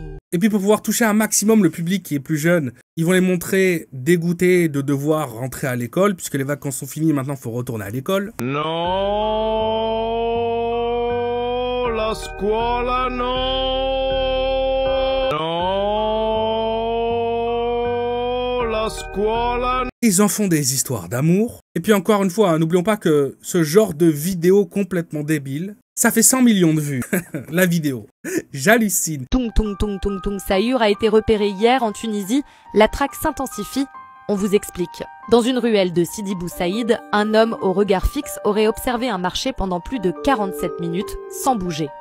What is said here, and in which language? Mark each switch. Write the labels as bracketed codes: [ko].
[fr] Et puis pour pouvoir toucher un maximum le public qui est plus jeune, ils vont les montrer dégoûtés de devoir rentrer à l'école, puisque les vacances sont finies, maintenant il faut retourner à l'école. [it] No, la scuola no, no, la scuola no. [fr] Ils en font des histoires d'amour. Et puis encore une fois, hein, n'oublions pas que ce genre de vidéo complètement débile, ça fait 100 millions de vues, la vidéo. J'hallucine. Tung Tung Tung Tung Tung Sahur a été repéré hier en Tunisie. La traque s'intensifie. On vous explique. Dans une ruelle de Sidi Bou Saïd, un homme au regard fixe aurait observé un marché pendant plus de 47 minutes sans bouger.